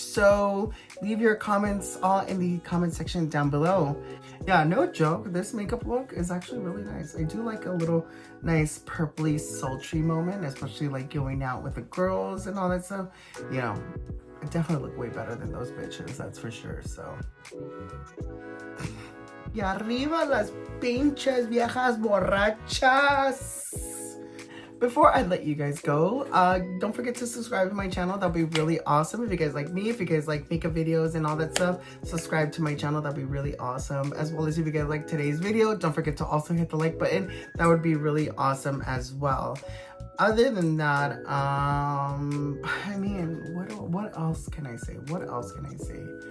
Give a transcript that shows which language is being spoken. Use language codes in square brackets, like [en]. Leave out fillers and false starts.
[en] So leave your comments all in the comment section down below. Yeah, no joke, this makeup look is actually really nice. I do like a little nice purpley sultry moment, especially like going out with the girls and all that stuff. You know, I definitely look way better than those bitches, that's for sure. [es] So y arriba las pinches viejas borrachas. [en] Before I let you guys go, don't forget to subscribe to my channel. That'll be really awesome. If you guys like me, if you guys like makeup videos and all that stuff, subscribe to my channel. That'll be really awesome. As well as if you guys like today's video, don't forget to also hit the like button. That would be really awesome as well. Other than that, I mean, what else can I say? What else can I say?